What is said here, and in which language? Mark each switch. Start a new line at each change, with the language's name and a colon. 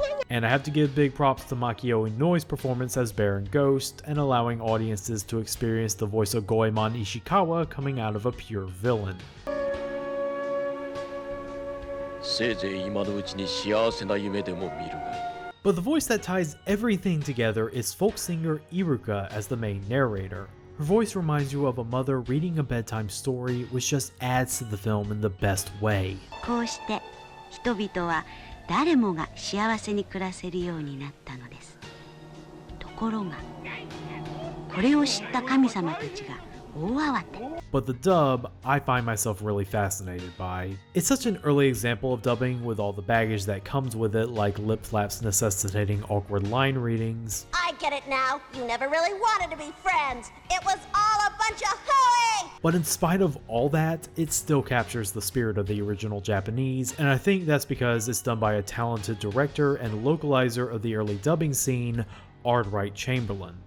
English: And I have to give big props to Makio Inoi's performance as Baron Ghost and allowing audiences to experience the voice of Goemon Ishikawa coming out of a pure villain.
Japanese: せいぜい今のうちに幸せな夢でも見るが。
English: But the voice that ties everything together is folk singer Iruka as the main narrator. Her voice reminds you of a mother reading a bedtime story, which just adds to the film in the best way.
Japanese: こうして人々は誰もが幸せに暮らせるようになったのです。ところがこれを知った神様たちが大慌て。
English: But the dub, I find myself really fascinated by. It's such an early example of dubbing with all the baggage that comes with it, like lip flaps necessitating awkward line readings. I get it now. You never really wanted to be friends. It was all a bunch of hooey. But in spite of all that, it still captures the spirit of the original Japanese, and I think that's because it's done by a talented director and localizer of the early dubbing scene, Ardwright Chamberlain.